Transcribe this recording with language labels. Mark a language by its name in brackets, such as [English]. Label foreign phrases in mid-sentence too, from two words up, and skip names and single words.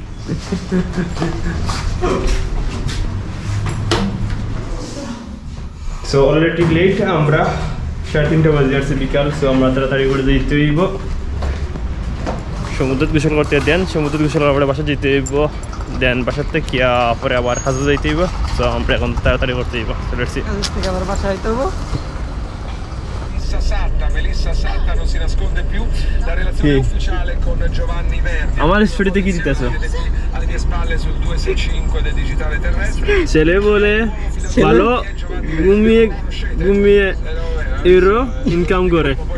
[English] so already late, [Bangla] আমরা 3:30 বাজে আসছে বিকাল। সো আমরা তাড়াতাড়ি করে যেতে হইব সমুদ্র গোসল করতে। দেন সমুদ্র গোসল করার পরে বাসা যেতে হইব, দেন বাসার থেকে পরে আবার হাজু যাইতে হইব। সো আমরা এখন তাড়াতাড়ি করতে হইব। আবার বাসা আইতে হবো। [Italian] Melissa Satta non si nasconde più, la relazione ufficiale con Giovanni Verdi. [Bangla] আমার স্টোরিতে কি দিতেছো? [Italian] Alle mie spalle sul 265 del digitale terrestre. [Bangla] ছেলে বলে ভালো ঘুমিয়ে ঘুমিয়ে [English] euro income [Bangla] করে।